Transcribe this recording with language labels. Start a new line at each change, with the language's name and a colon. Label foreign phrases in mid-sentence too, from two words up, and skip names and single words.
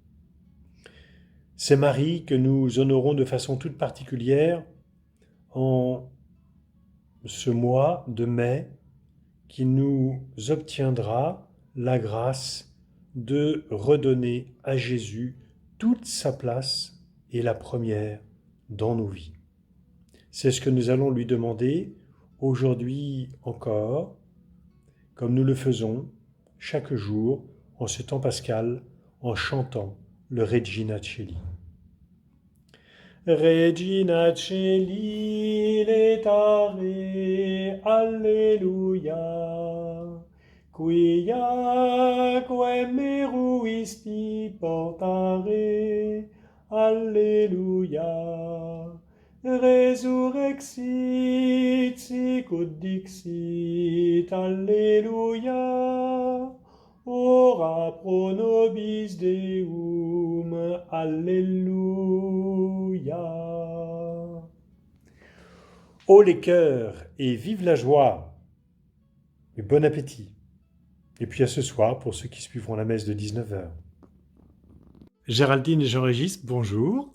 French: C'est Marie que nous honorons de façon toute particulière en ce mois de mai qui nous obtiendra la grâce de redonner à Jésus toute sa place et la première dans nos vies. C'est ce que nous allons lui demander aujourd'hui encore, comme nous le faisons chaque jour en ce temps pascal, en chantant le Regina Coeli.
Latin: Regina Coeli letare, alleluia, quiaque meruisti portare, alleluia, resurrexit sicut dixit, alleluia, ora pro nobis Deum, alléluia.
French: Ô les cœurs, et vive la joie, et bon appétit. Et puis à ce soir, pour ceux qui suivront la messe de 19h. Géraldine et Jean-Régis, bonjour.